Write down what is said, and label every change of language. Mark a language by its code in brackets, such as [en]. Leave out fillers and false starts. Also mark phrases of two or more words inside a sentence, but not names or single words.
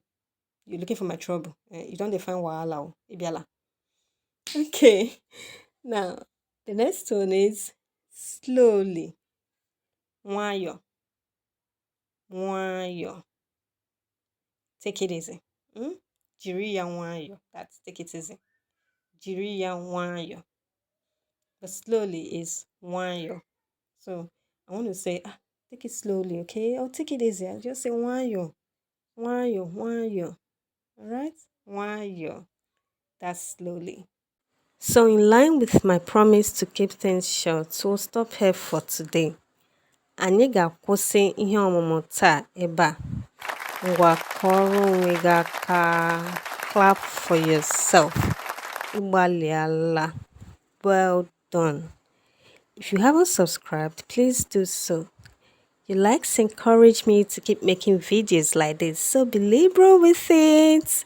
[en] You're looking for my trouble. You don't define wahala, Ibiala. Okay. Now, the next one is slowly. [ig] Wayo. Wayo. [en] Take it easy. [ig] Jiri ya wayo. [en] That's take it easy. [ig] Jiri ya wayo. [en] But slowly is wayo. So, I want to say, take it slowly, okay? Or take it easy. I'll just say wayo. [ig] Wayo, wayo. [en] Alright? Wayo. That's slowly. So in line with my promise to keep things short, we'll stop here for today. [ig] Anyị ga-akwụsị ihe ọmụmụ taa ebe a. Ngwa kọrọ onwe gị aka. [en] Clap for yourself. Igbaliala. Well done. If you haven't subscribed, please do so. Your likes encourage me to keep making videos like this, so be liberal with it.